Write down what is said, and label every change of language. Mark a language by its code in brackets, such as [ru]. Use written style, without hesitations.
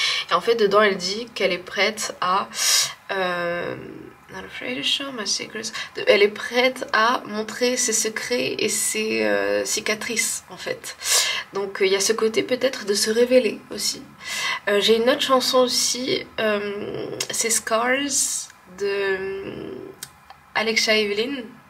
[fr] Et en fait, dedans, elle dit qu'elle est prête à... [en] Not afraid to show my secrets. [fr] Elle est prête à montrer ses secrets et ses cicatrices en fait. Donc il y a ce côté peut-être de se révéler aussi. J'ai une autre chanson aussi, c'est Scars de Alexa Evelyn.